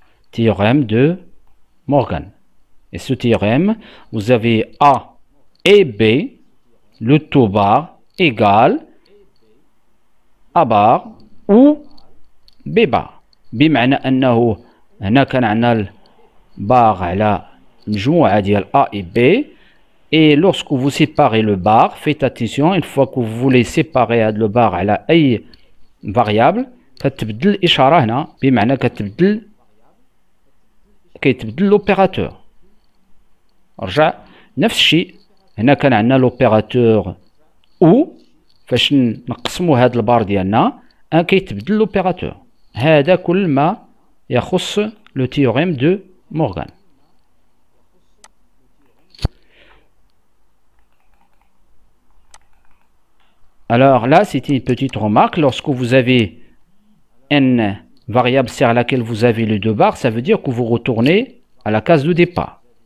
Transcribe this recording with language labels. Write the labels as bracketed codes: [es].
[fr] Théorème de Morgan. Et ce théorème, vous avez A et B, le taux bar égale A bar ou B bar. [ar] بمعنى أنه هنا كان عندنا البار على مجموعة ديال A et B. [fr] Et lorsque vous séparez le bar, faites attention, une fois que vous voulez séparer le bar [ar] على أي [fr] variable, [ar] كتبدل الإشارة هنا بمعنى كيتبدل [fr] l'opérateur. [ar] رجع نفس الشيء هنا كان عندنا l'opérateur ou فاش نقسموا هذا البار ديالنا كيتبدل l'opérateur. هذا كل ما يخص le théorème de Morgan. [fr] Alors là, c'était une petite remarque. Lorsque vous avez une variable sur laquelle vous avez les deux barres, ça veut dire que vous retournez à la case de départ.